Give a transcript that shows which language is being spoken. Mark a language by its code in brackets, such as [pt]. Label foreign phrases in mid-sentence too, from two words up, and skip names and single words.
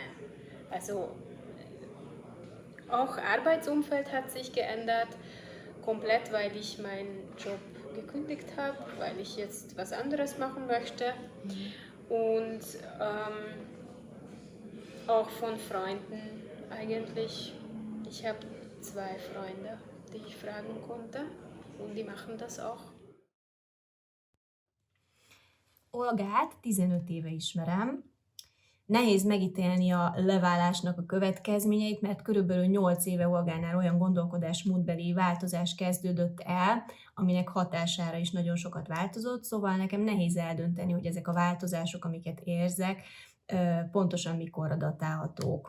[de] Also auch Arbeitsumfeld hat sich geändert, komplett, weil ich meinen Job gekündigt habe, weil ich jetzt was anderes machen möchte. Und auch von Freunden eigentlich. Ich habe 2 Freunde, die ich fragen konnte und die machen das auch. [hu] Olgát 15 éve ismerem. Nehéz megítélni a leválásnak a következményeit, mert körülbelül 8 éve Olgánál olyan gondolkodásmódbeli változás kezdődött el, aminek hatására is nagyon sokat változott, szóval nekem nehéz eldönteni, hogy ezek a változások, amiket érzek, pontosan mikorra datálhatók.